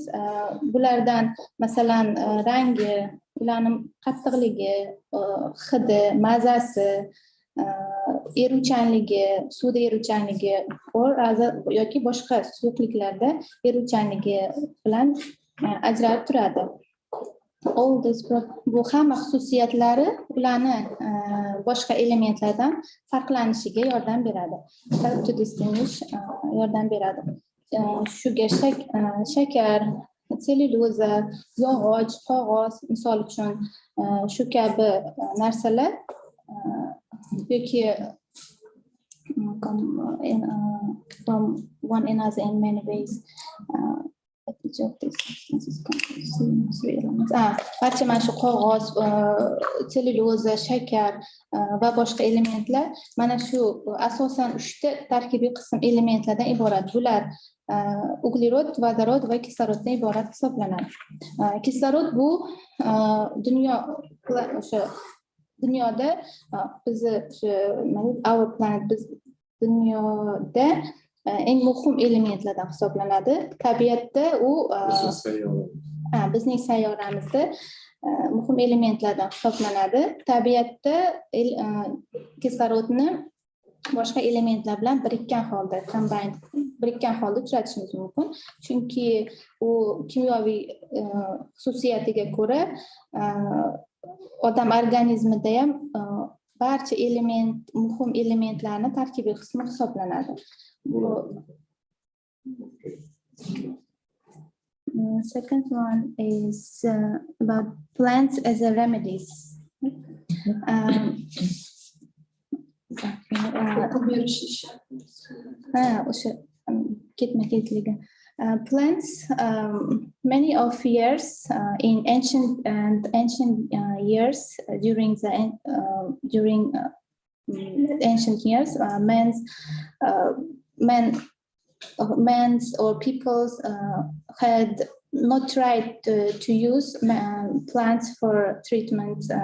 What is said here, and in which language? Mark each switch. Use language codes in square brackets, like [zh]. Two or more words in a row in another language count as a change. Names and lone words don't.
[uz] Bulardan masalan rangi, ularning qattiqligi, hidi, mazasi, eruvchanligi, suvda eruvchanligi yoki boshqa suyuqliklarda eruvchanligi bilan ajralib turadi. Bu hamma xususiyatlari ularni boshqa elementlardan farqlanishiga yordam beradi. [en] Help to distinguish [uz] yordam beradi. Shuga shakar, sellyuloza, yog'och, qog'oz misol uchun shu kabi narsalar yoki [en] from one another in many ways. [uz] Barcha mana shu qog'oz, sellyuloza, shakar va boshqa elementlar mana shu asosan 3 ta tarkibiy qism elementlardan iborat. Bular uglerod, vodorod va kisloroddan iborat hisoblanadi. Kislorod bu dunyoda [en] our planet, [uz] biz dunyoda eng muhim elementlardan hisoblanadi. Tabiatda u bizning sayyoramizda muhim elementlardan hisoblanadi. Tabiatda kislorodni boshqa elementlar bilan birikkan holda uchratishimiz mumkin. Chunki u kimyoviy xususiyatiga ko'ra odam organizmida ham barcha muhim elementlarni tarkibiy qismi hisoblanadi. [en] Second one is about plants as a remedies. Plants, many of years in ancient years, during ancient years, men's or peoples had not tried to use plants for treatment,